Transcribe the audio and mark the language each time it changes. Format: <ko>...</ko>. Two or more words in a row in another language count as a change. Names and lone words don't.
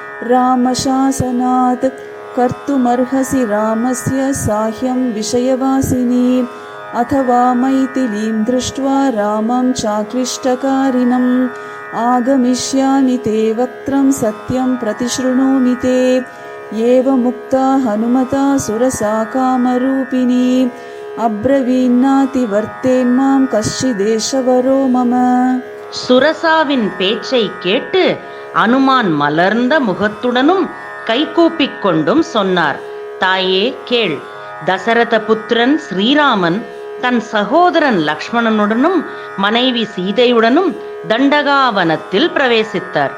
<sa>रामशासनात् कर्तुमर्हसि रामस्य साह्यं विषयवासिनी अथवा मैथिलीं दृष्ट्वा रामं चाक्लिष्टकारिणम् आगमिष्यामि ते वक्त्रं सत्यं प्रतिशृणोमि ते. एवमुक्ता हनुमता सुरसा कामरूपिणी अब्रवीन्नातिवर्तेन्मां कश्चिदेशवरो मम.</sa> <ta>சுரசாவின் பேச்சை கேட்டு அனுமான் மலர்ந்த முகத்துடனும் கைகூப்பிக் கொண்டும் சொன்னார், தாயே கேள். தசரத புத்திரன் ஸ்ரீராமன் தன் சகோதரன் லக்ஷ்மணனுடனும் மனைவி சீதையுடனும் தண்டகாவனத்தில் பிரவேசித்தார்.</ta>